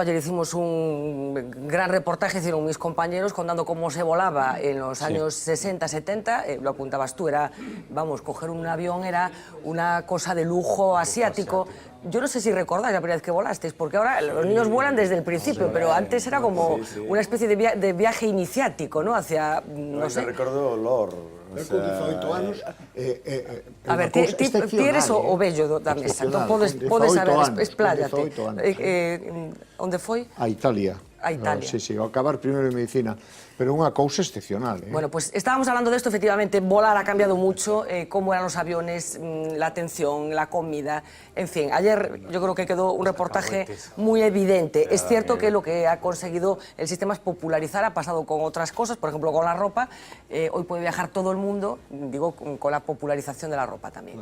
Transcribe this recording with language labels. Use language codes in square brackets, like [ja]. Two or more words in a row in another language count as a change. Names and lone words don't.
[es] Ayer hicimos un gran reportaje, hicieron mis compañeros contando cómo se volaba en los años 60, 70, lo apuntabas tú, era, vamos, coger un avión era una cosa de lujo asiático. Yo no sé si recordáis la primera vez que volasteis, porque ahora los niños vuelan desde el principio, pero antes era como una especie de viaje iniciático, ¿no? Hacia, no sé. [gl] Recordo olor. Con 18 anos a ver, ti eres o vello da mesa, entón podes saber, esplállate. Onde foi? A Italia. a Italia. Sí, sí, ao acabar primeiro en medicina, pero unha cousa excepcional. [es] Bueno, pues estábamos hablando de esto, efectivamente, volar ha cambiado mucho, cómo eran los aviones, la atención, la comida, en fin. Ayer yo creo que quedó un reportaje muy evidente. Es cierto que lo que ha conseguido el sistema es popularizar, ha pasado con otras cosas, por ejemplo con la ropa, hoy puede viajar todo el mundo, digo, con la popularización de la ropa también.